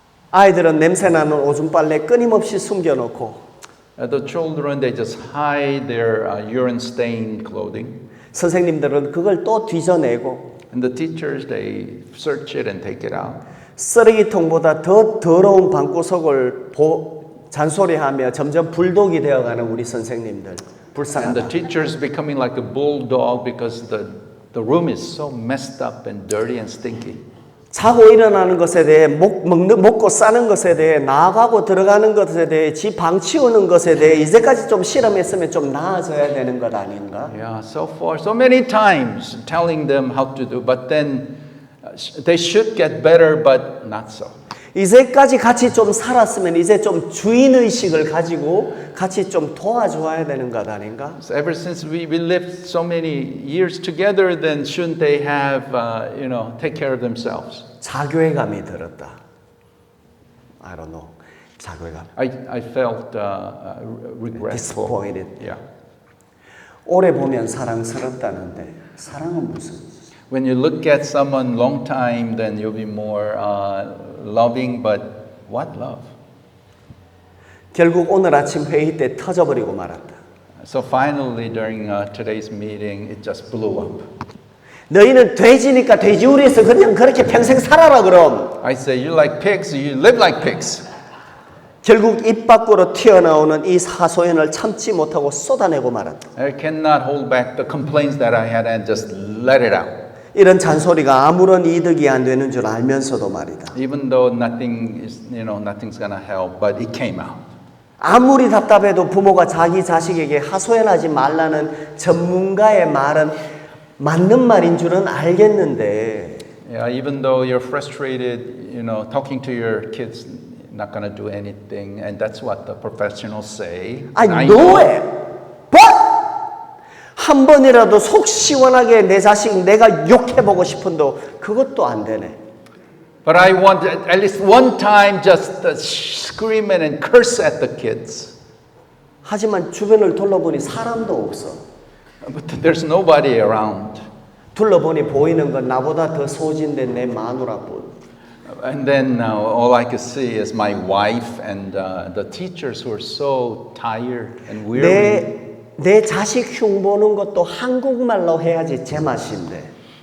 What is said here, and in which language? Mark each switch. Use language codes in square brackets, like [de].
[ko] 아이들은 냄새나는 오줌 빨래 끊임없이 숨겨놓고 [en] The children, they just hide their urine-stained clothing. [ko] 선생님들은 그걸 또 뒤져내고 [en] And the teachers, they search it and take it out. [ko] 쓰레기통보다 더 더러운 방구석을 잔소리하며 점점 불독이 되어가는 우리 선생님들 [en] And the [ko] 불쌍하다. [en] teachers becoming like a bulldog because the room is so messed up and dirty and stinky. [ko] 자고 일어나는 것에 대해 먹고 싸는 것에 대해 나가고 들어가는 것에 대해 지 방 치우는 것에 대해 이제까지 좀 실험했으면 좀 나아져야 되는 것 아닌가? [en] Yeah, so far, so many times telling them how to do, but then they should get better, but not so. [ko] 이제까지 같이 좀 살았으면 이제 좀 주인의식을 가지고 같이 좀 도와줘야 되는 것 아닌가? [en] So ever since we lived so many years together, then shouldn't they have, take care of themselves? [ko] 자괴감이 들었다. [en] I don't know. [ko] 자괴감. [en] I felt regretful. Disappointed. Yeah. [ko] 오래 보면 사랑스럽다는데 사랑은 무슨? [en] When you look at someone long time, then you'll be more loving. But what love? [ko] 결국 오늘 아침 회의 때 터져버리고 말았다. [en] So finally, during today's meeting, it just blew up. [ko] 너희는 돼지니까 돼지우리에서 그냥 그렇게 평생 살아라 그럼. [en] I say, you like pigs, you live like pigs. [ko] 결국 입 밖으로 튀어나오는 이 하소연을 참지 못하고 쏟아내고 말았다. [en] I cannot hold back the complaints that I had and just let it out. [ko] 이런 잔소리가 아무런 이득이 안 되는 줄 알면서도 말이다. [en] Even though nothing is, nothing's gonna help, but it came out. [ko] 아무리 답답해도 부모가 자기 자식에게 하소연하지 말라는 전문가의 말은 맞는 말인 줄은 알겠는데. [en] Yeah, even though you're frustrated, talking to your kids, not gonna do anything, and that's what the professionals say. I know it, but [ko] 한 번이라도 속 시원하게 내 자식 내가 욕해보고 싶은도 그것도 안 되네. [en] But I want at least one time just scream and curse at the kids. [ko] 하지만 주변을 둘러보니 사람도 없어. [en] But there's nobody around. [ko] 둘러보니 보이는 건 나보다 더 소진된 내 마누라뿐. [en] And then all I could see is my wife and the teachers who are so tired and weary. [ko] 내 자식 흉 보는 것도 한국말로 해야지 제맛인데.